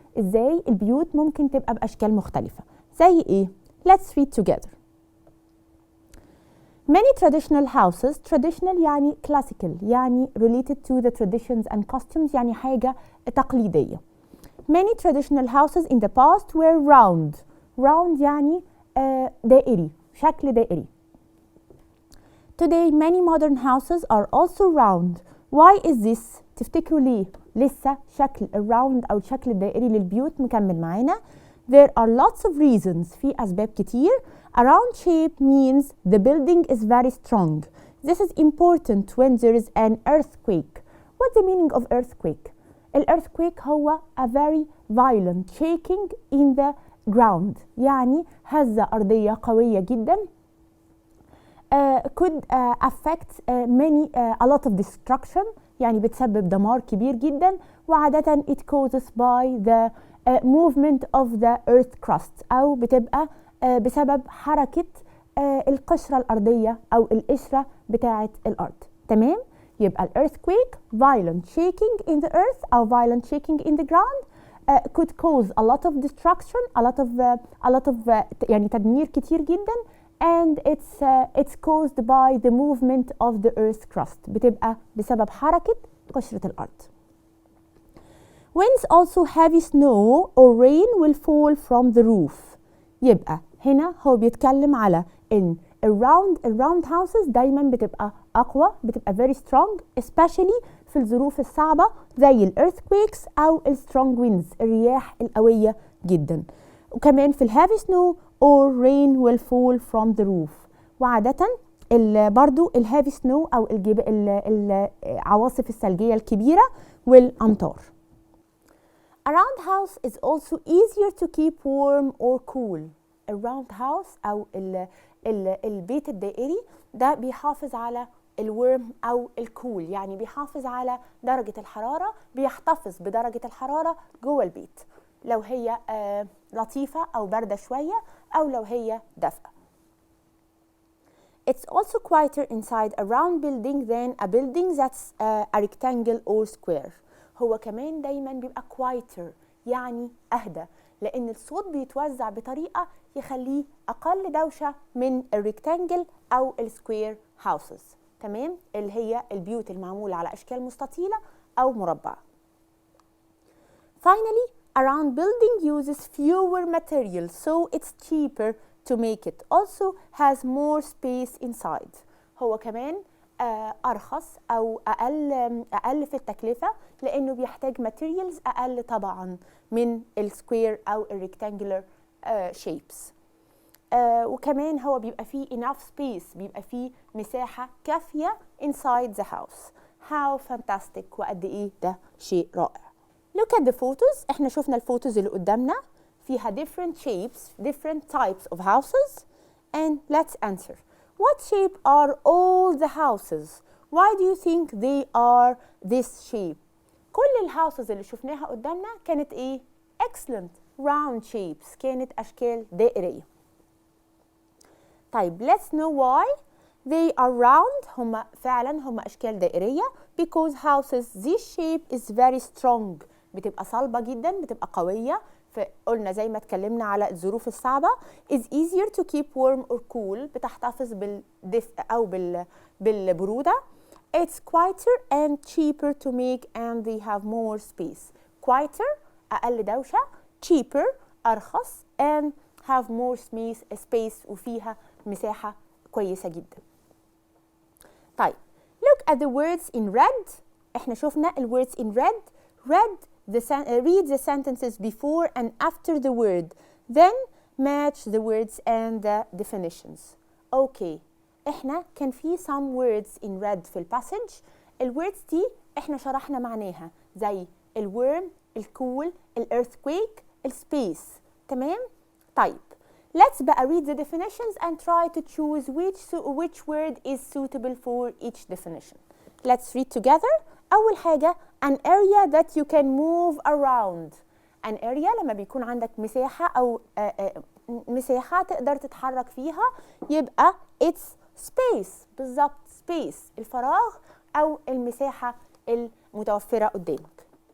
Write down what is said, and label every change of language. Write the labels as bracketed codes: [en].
[ar] ازاي البيوت ممكن تبقى بأشكال مختلفة. زي ايه؟ [en] Let's read together. Many traditional houses, traditional يعني classical يعني related to the traditions and customs [ar] يعني حاجة تقليدية. [en] Many traditional houses in the past were round. [ar] Round يعني دائري، شكل دائري. [en] Today many modern houses are also round. Why is this؟ [ar] تفتكروا ليه لسه شكل الراوند أو الشكل الدائري للبيوت مكمل معانا؟ [en] There are lots of reasons. [ar] في أسباب كتير. [en] A round shape means the building is very strong. This is important when there is an earthquake. What's the meaning of earthquake? Earthquake هو a very violent shaking in the ground. [ar] يعني هزة أرضية قوية جدا. [en] Could affect a lot of destruction. [ar] يعني بتسبب دمار كبير جدا وعادة [en] it causes by the movement of the earth crust [ar] أو بتبقى بسبب حركة القشرة الأرضية أو القشرة بتاعة الأرض. [en] تمام؟ يبقى ال earthquake violent shaking in the earth أو violent shaking in the ground could cause a lot of destruction a lot of [ar] يعني تدمير كتير جدا [en] and it's caused by the movement of the earth crust. [ar] بتبقى بسبب حركة قشرة الأرض. [en] Winds also heavy snow or rain will fall from the roof. [ar] يبقى هنا هو بيتكلم على إن الراوند houses دايما بتبقى أقوى بتبقى [en] very strong [ar] especially في الظروف الصعبة زي ال earthquakes أو ال [en] strong winds [ar] الرياح القوية جدا. وكمان في ال [en] heavy snow or rain will fall from the roof. [ar] وعادة برضو ال heavy snow أو العواصف الثلجية الكبيرة والأمطار. [en] A round house is also easier to keep warm or cool. A round house [ar] أو البيت الدائري ده بيحافظ على الورم أو الكول يعني بيحافظ على درجة الحرارة بيحتفظ بدرجة الحرارة جوه البيت لو هي لطيفة أو باردة شوية أو لو هي دافئة. [en] It's also quieter inside a round building than a building that's a rectangle or square. [ar] هو كمان دايما بيبقى quieter يعني أهدى لأن الصوت بيتوزع بطريقة يخليه أقل دوشة من الريكتانجل أو السكوير houses. تمام؟ اللي هي البيوت المعمولة على أشكال مستطيلة أو مربعة. [en] Finally, a round building uses fewer materials, so it's cheaper to make it. Also has more space inside. [ar] هو كمان أرخص أو أقل في التكلفة لأنه بيحتاج materials أقل طبعا من السكوير أو الريكتانجولار shapes. وكمان هو بيبقى فيه [en] enough space [ar] بيبقى فيه مساحة كافية [en] inside the house. How fantastic [ar] وقد إيه ده شيء رائع. [en] Look at the photos. [ar] احنا شفنا الفوتوز اللي قدامنا فيها [en] different shapes, different types of houses and let's answer. What shape are all the houses? Why do you think they are this shape? [ar] كل الهاوسز اللي شفناها قدامنا كانت ايه؟ [en] Excellent. round shapes، [ar] كانت أشكال دائرية. [en] طيب let's know why they are round. [ar] هم أشكال دائرية [en] because houses this shape is very strong، [ar] بتبقى صلبة جدا، بتبقى قوية. فقلنا زي ما اتكلمنا على الظروف الصعبة [en] is easier to keep warm or cool، [ar] بتحتفظ بالدفء أو بالبرودة. [en] It's quieter and cheaper to make and they have more space. [ar] Quieter أقل دوشة، cheaper أرخص [en] and have more space [ar] وفيها مساحة كويسة جدا. [en] طيب look at the words in red. [ar] احنا شفنا ال [en] words in red. Read the sentences before and after the word, then match the words and the definitions. Okay. [ar] احنا كان في [en] some words in red [ar] في الباسج. الwords دي احنا شرحنا معناها زي الورم، الكول، earthquake، السبيس. تمام؟ طيب [en] let's بقى read the definitions and try to choose which word is suitable for each definition. Let's read together. [ar] أول حاجة [en] an area that you can move around. an area [ar] لما بيكون عندك مساحة أو مساحة تقدر تتحرك فيها يبقى [en] it's space. [ar] بالظبط space الفراغ أو المساحة المتوفرة قدامك.